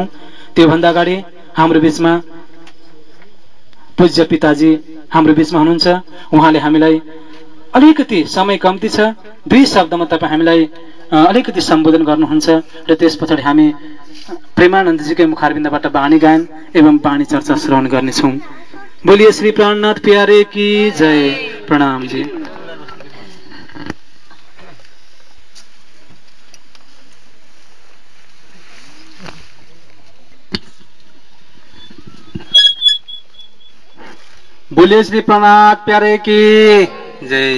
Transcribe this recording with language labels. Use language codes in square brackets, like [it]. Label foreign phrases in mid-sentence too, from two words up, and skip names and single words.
[ne] त्योभन्दा अगाडि हाम्रो बिचमा पूज्य पिताजी हाम्रो बिचमा हुनुहुन्छ। उहाँले हामीलाई अलिकति समय कम्ती छ, 2 शब्दमा तपाईँ हामीलाई अलिकति सम्बोधन गर्नुहुन्छ र त्यस पछाडि हामी प्रेमानन्दजीकै मुखारविन्दबाट बाणी गायन एवं बाणी चर्चा श्रवण गर्नेछौँ। [hi] बोलिए श्री प्राणनाथ प्यारे की जय। प्रणाम जी। बोलिए श्री प्राणनाथ प्यारे की जय।